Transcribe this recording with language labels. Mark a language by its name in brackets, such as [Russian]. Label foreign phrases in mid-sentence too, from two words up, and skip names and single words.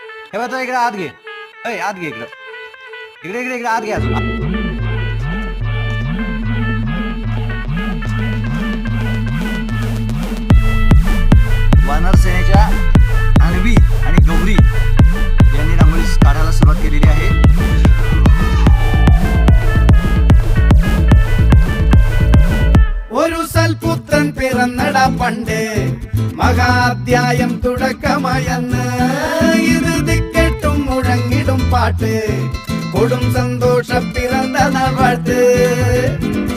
[Marathi] हे बघ इकडे आत घे. आत घे इकडं. इकडे इकडे इकडे आत घे. वानर सेनेच्या अन्वी आणि गौरी यांनी रांगोळी काढायला सुरुवात केलेली आहे. [Malayalam] ഒരു സൽപുത്രൻ പിറന്നടാ പണ്ട് മഹാധ്യായം തുടക്കമായെന്ന് ഇത് ദിക്കെട്ടും മുഴങ്ങിടും പാട്ട് കൊടും സന്തോഷ പിറന്ന നാൾ വാഴ്ത്ത്.